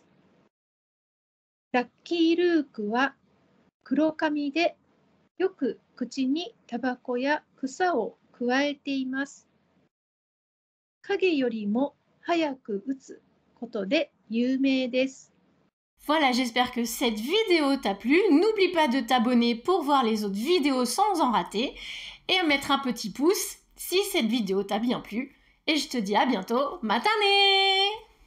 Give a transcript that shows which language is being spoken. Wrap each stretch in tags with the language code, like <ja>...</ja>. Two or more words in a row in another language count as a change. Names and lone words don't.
<ja>ラッキー・ルークは黒髪で、よく口にタバコや草をくわえています。影よりも早く撃つことで有名です。</ja> <fr>Voilà, j'espère que cette vidéo t'a plu. N'oublie pas de t'abonner pour voir les autres vidéos sans en rater et mettre un petit pouce si cette vidéo t'a bien plu. Et je te dis à bientôt, matane!</fr>